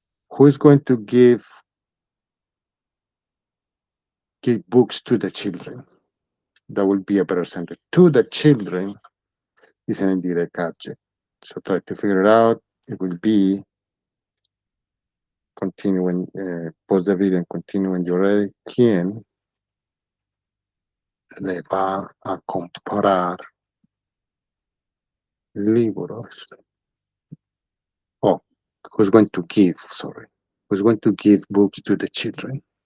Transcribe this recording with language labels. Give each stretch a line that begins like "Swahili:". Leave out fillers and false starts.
English: Who is going to give books to the children? That will be a better sentence. To the children is an indirect object. So try to figure it out. It will be continuing, pause the video and continue when you're ready.
Spanish: ¿Quién le va a comprar libros?
English: Oh, who's going to give, sorry. Who's going to give books to the children?